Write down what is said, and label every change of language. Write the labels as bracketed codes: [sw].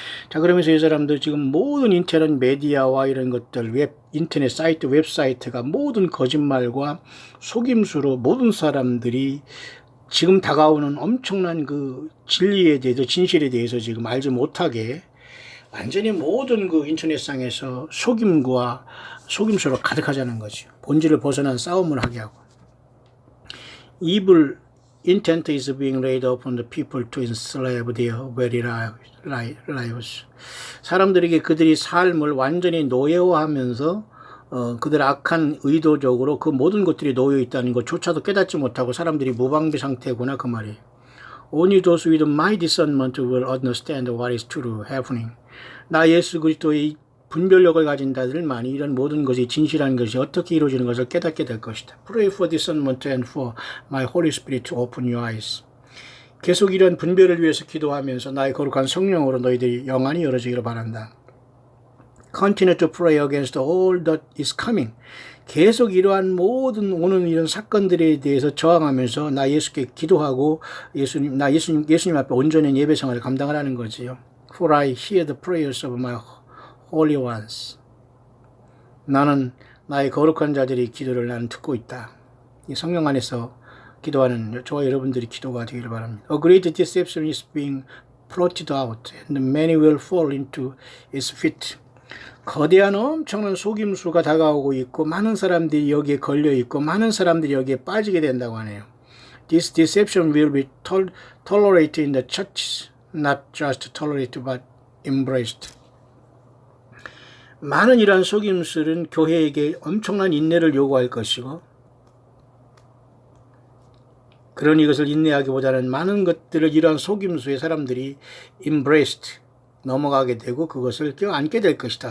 [ko] 자, 그러면서 이 사람들 지금 모든 인터넷 메디아와 이런 것들, 인터넷 사이트, 웹사이트가 모든 거짓말과 속임수로 모든 사람들이 지금 다가오는 엄청난 그 진리에 대해서, 진실에 대해서 지금 알지 못하게 완전히 모든 그 인터넷상에서 속임과 속임수로 가득하자는 거죠. 본질을 벗어난 싸움을 하게 하고. [en] Evil intent is being laid upon the people to enslave their very lives. [ko] 사람들에게 그들이 삶을 완전히 노예화하면서 그들 악한 의도적으로 그 모든 것들이 놓여 있다는 것조차도 깨닫지 못하고 사람들이 무방비 상태구나 그 말이에요. [en] Only those with my discernment will understand what is truly happening. [ko] 나 예수 그리스도의 분별력을 가진 자들만이 이런 모든 것이 진실한 것이 어떻게 이루어지는 것을 깨닫게 될 것이다. [en] Pray for discernment and for my Holy Spirit to open your eyes. [ko] 계속 이런 분별을 위해서 기도하면서 나의 거룩한 성령으로 너희들이 영안이 열어지기를 바란다. [en] Continue to pray against all that is coming. [ko] 계속 이러한 모든 오는 이런 사건들에 대해서 저항하면서 나 예수께 기도하고 예수님 앞에 온전한 예배 생활을 감당하라는 거지요. [en] For I hear the prayers of my holy ones. [ko] 나는 나의 거룩한 자들의 기도를 나는 듣고 있다. 이 성령 안에서 기도하는 저와 여러분들이 기도가 되기를 바랍니다. [en] A great deception is being plotted out, and many will fall into its feet. [ko] 거대한 엄청난 속임수가 다가오고 있고 많은 사람들이 여기에 걸려 있고 많은 사람들이 여기에 빠지게 된다고 하네요. This deception will be tolerated in the churches, not just tolerated but embraced. 많은 이러한 속임수는 교회에게 엄청난 인내를 요구할 것이고 그런 이것을 인내하기보다는 많은 것들을 이러한 속임수에 사람들이 embraced 넘어가게 되고 그것을 껴안게 될 것이다.